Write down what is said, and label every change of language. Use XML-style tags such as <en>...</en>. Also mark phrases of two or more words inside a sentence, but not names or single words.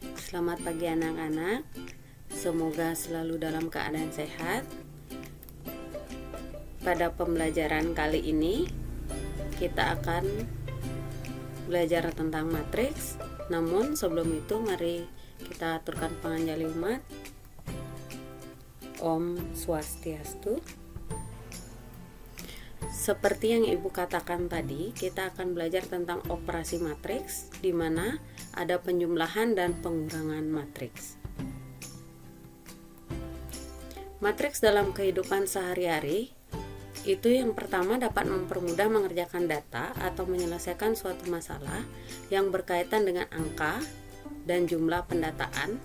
<id>Selamat pagi anak-anak. Semoga selalu dalam keadaan sehat. Pada pembelajaran kali ini kita akan belajar tentang matriks. Namun sebelum itu mari kita aturkan panganjali umat. Om Swastiastu. Seperti yang Ibu katakan tadi, kita akan belajar tentang operasi matriks, di mana ada penjumlahan dan pengurangan matriks. Matriks dalam kehidupan sehari-hari itu yang pertama dapat mempermudah mengerjakan data atau menyelesaikan suatu masalah yang berkaitan dengan angka dan jumlah pendataan.</id>